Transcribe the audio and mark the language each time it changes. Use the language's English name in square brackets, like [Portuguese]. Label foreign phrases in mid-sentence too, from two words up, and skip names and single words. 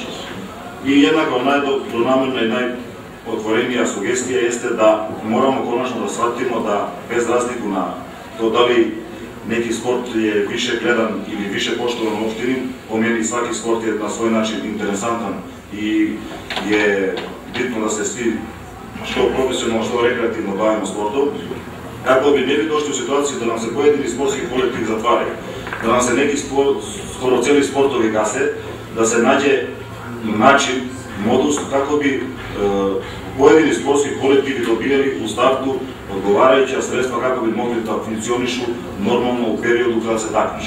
[Serbian] I jednako najdobronamerna i najotvorenija sugestija jeste da moramo konačno da shvatimo da bez razliku na to da li neki sport je više gledan ili više poštovan u opštini, po meni svaki sport je na svoj način interesantan i je битно да се сви што професионално, што рекреативно бавимо спортом, како би не би дошли у ситуација да нам се поедини спортски колективи затварају, да нам се неки скоро цели спортови гасе, да се наđe начин, модус, како би поедини спортски колективи добијали у старту одговарајќи средства како би могли да функционишу нормално у периоду кога се такмичи.